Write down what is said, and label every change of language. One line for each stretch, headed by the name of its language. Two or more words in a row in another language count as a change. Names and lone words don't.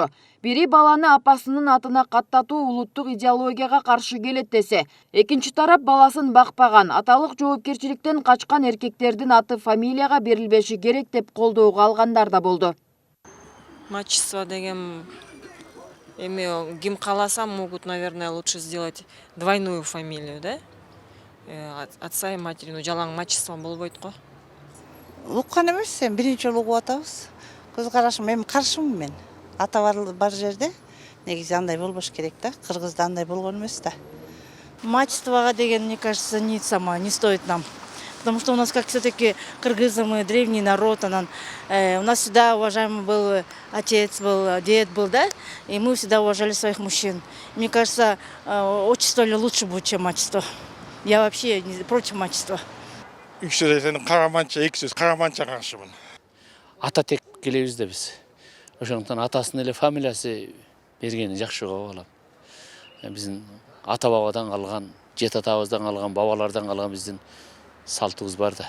Kyrgyz: Бири баланы апасынын атына каттатуу улуттук идеологияга каршы келет десе, экинчи тарап баласын бакпаган, аталык жоопкерчиликтен качкан эркектердин аты фамилияга берилбеши керек деп колдоого алгандар да болду. Мачество деген эми ким кааласа
Russian: могут, наверное, лучше сделать двойную фамилию, да? Отца и матери,
Kyrgyz: жалаң мачество болбойт го. Уккан эмес, сен биринчи жолу угуп атабыз. Көз карашым, эми каршымын мен. Ата бар жерде негизи андай болбош керек да. Кыргызда андай болгон эмес да. Мачествого деген,
Russian: мне кажется, не стоит нам. Потому что у нас, как все-таки кыргызы, мы древний народ, у нас всегда уважаемый был отец, был дед, был, да, и мы всегда уважали своих мужчин. Мне кажется, отчество лучше будет, чем мачество. Я вообще против мачества.
Kyrgyz: Караманча каршымын. Ата тек келебиз да биз. Ошондуктан атасынын эле фамилиясы бергени жакшы болуп калат. Биздин ата бабадан калган, жет атабыздан калган, бабалардан калган биздин салтыбыз бар да.